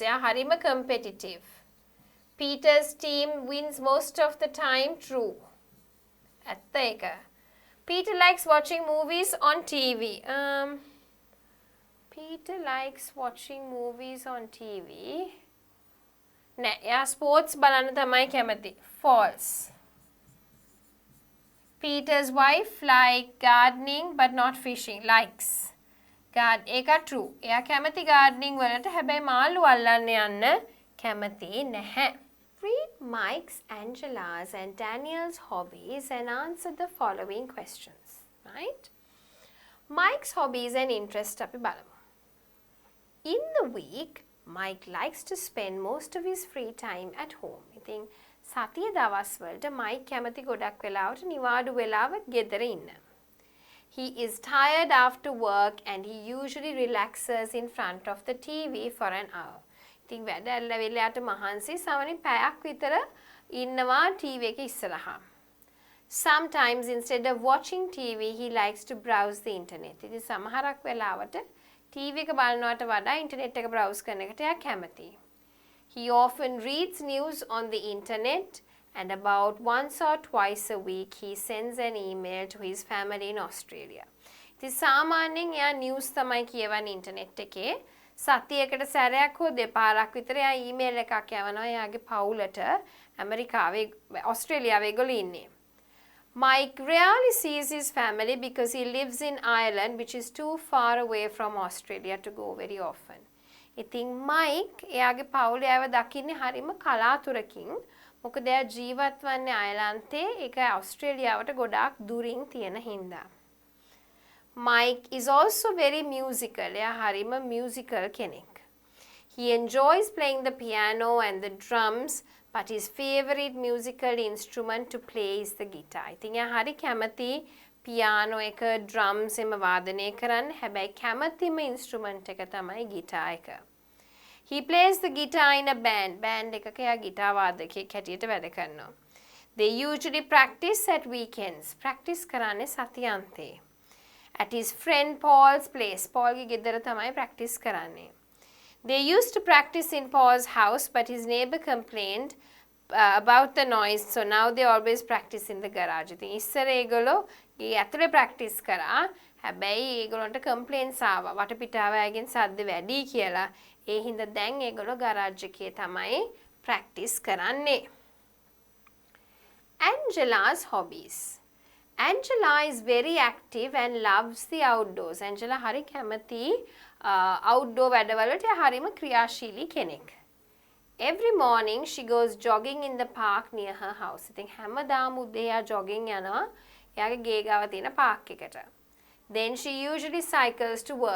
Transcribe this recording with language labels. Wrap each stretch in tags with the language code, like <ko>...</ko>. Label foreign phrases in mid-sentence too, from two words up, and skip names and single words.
<en>Yeah, harima competitive. Peter's team wins most of the time.</en> <si>True. ඇත්ත ඒක.</si> <en>Peter likes watching movies on TV. Peter likes watching movies on TV. Nah, yeah,</en> <si>sports බලන්න තමයි කැමති.</si> <en>False. Peter's wife like gardening but not fishing. Likes.</en> <si>ඒක true. එයා කැමති gardening වලට හැබැයි මාළු අල්ලන්න යන්න කැමති නැහැ.</si> <en>Read Mike's, Angela's and Daniel's hobbies and answer the following questions. Right? Mike's hobbies and interests</en> <si>අපි බලමු.</si> <en>In the week, Mike likes to spend most of his free time at home.</en> <si>ඉතින් සතිය දවස් වලට Mike කැමති ගොඩක් වෙලාවට නිවාඩු වෙලාව ගෙදර ඉන්න.</si> <en>He is tired after work and he usually relaxes in front of the TV for an hour.</en> <si>ඉතින් වැඩ ඇල්ලවිලයට මහන්සි සමනින් පැයක් විතර ඉන්නවා TV එක ඉස්සරහා.</si> <en>Sometimes instead of watching TV, he likes to browse the internet.</en> <si>ඉතින් සමහරක් වෙලාවට TV එක බලනවට වඩා ඉන්ටර්නෙට් එක browse කරන එකට එයා කැමතියි.</si> <en>He often reads news on the internet and about once or twice a week he sends an email to his family in Australia.</en> <si>ඉතින් සාමාන්‍යයෙන් එයා news තමයි කියවන්නේ ඉන්ටර්නෙට් එකේ. සතියකට සැරයක් හෝ දෙපාරක් විතර එයා ඊමේල් එකක් යවනවා එයාගේ පවුලට ඇමරිකාවේ ඔස්ට්‍රේලියාවේ ඒගොල්ලෝ ඉන්නේ.</si> <en>Mike rarely sees his family because he lives in Ireland, which is too far away from Australia to go very often.</en> <si>ඉතින් Mike එයාගේ පවුල එයාව දකින්නේ හරිම කලාතුරකින්. මොකද එයා ජීවත් වන්නේ අයර්ලන්තේ, ඒක ඔස්ට්‍රේලියාවට ගොඩාක් දුරින් තියෙන හින්දා.</si> <en>Mike is also very musical.</en> <si>එයා හරිම musical කෙනෙක්.</si> <en>He enjoys playing the piano and the drums, but his favorite musical instrument to play is the guitar.</en> <si>ඉතින් එයා හරි කැමති piano එක, drums එම වාදනය කරන්න. හැබැයි කැමතිම instrument එක තමයි guitar එක.</si> <en>He plays the guitar in a band.</en> <si>Band එකක එයා guitar වාදකයෙක් හැටියට වැඩ කරනවා.</si> <en>They usually practice at weekends.</en> <si>Practice කරන්නේ සතියන්තේ.</si> <en>At his friend Paul's place.</en> <si>Paulගේ ගෙදර තමයි practice කරන්නේ.</si> <en>They used to practice in Paul's house, but his neighbor complained about the noise, so now they always practice in the garage.</en> <si>ඉතින් ඉස්සර ඒගොල්ලෝ ගේ ඇතුලේ practice කරා. හැබැයි ඒගොල්ලන්ට complaints ආවා. වටපිටාව ඇගෙන් සද්ද වැඩි කියලා. ඒ හින්දා දැන් ඒගොල්ලෝ garage එකේ තමයි practice කරන්නේ.</si> <en>Angela's hobbies. Angela is very active and loves the outdoors.</en> <si>Angela hari කැමති outdoor වැඩවලට හරිම ක්‍රියාශීලී කෙනෙක්.</si> <en>Every morning she goes jogging in the park near her house.</en> <si>ඉතින් හැමදාම උදේ එයා jogging යනවා එයාගේ ගේ ගාව තියෙන park එකට.</si> <en>Then she usually cycles to work.</en>